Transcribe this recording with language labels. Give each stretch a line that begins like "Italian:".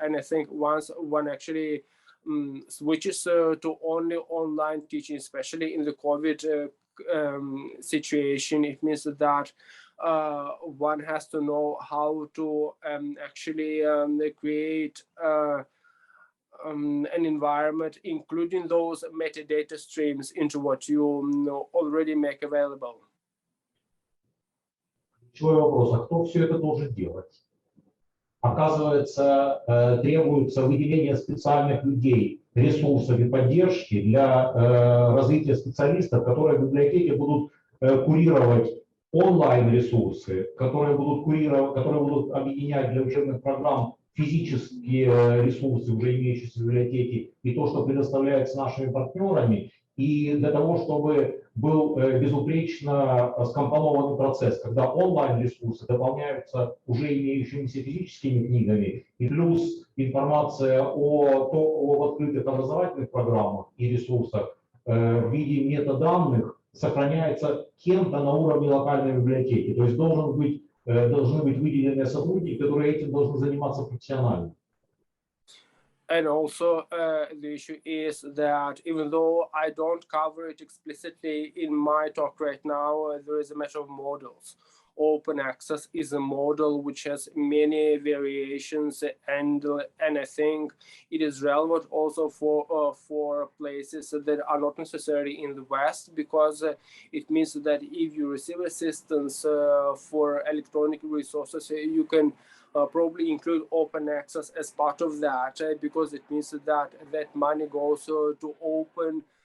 English: And I think once one actually switches to only online teaching, especially in the COVID situation, it means that one has to know how to actually create an environment, including those metadata streams, into what you already make available.
Russian: Ключевой вопрос: а кто все это должен делать? Оказывается, требуется выделение специальных людей, ресурсов и поддержки для развития специалистов, которые в библиотеке будут курировать онлайн-ресурсы, которые будут объединять для учебных программ физические ресурсы, уже имеющиеся в библиотеке, и то, что предоставляется нашими партнерами, и для того, чтобы был безупречно скомпонованный процесс, когда онлайн-ресурсы дополняются уже имеющимися физическими книгами, и плюс информация об открытых образовательных программах и ресурсах в виде метаданных сохраняется кем-то на уровне локальной библиотеки. То есть должны быть выделенные сотрудники, которые этим должны заниматься профессионально.
English: And also the issue is that even though I don't cover it explicitly in my talk right now, there is a matter of models. Open access is a model which has many variations, and I think it is relevant also for places that are not necessarily in the West, because it means that if you receive assistance for electronic resources, you can probably include open access as part of that, because it means that that money goes to open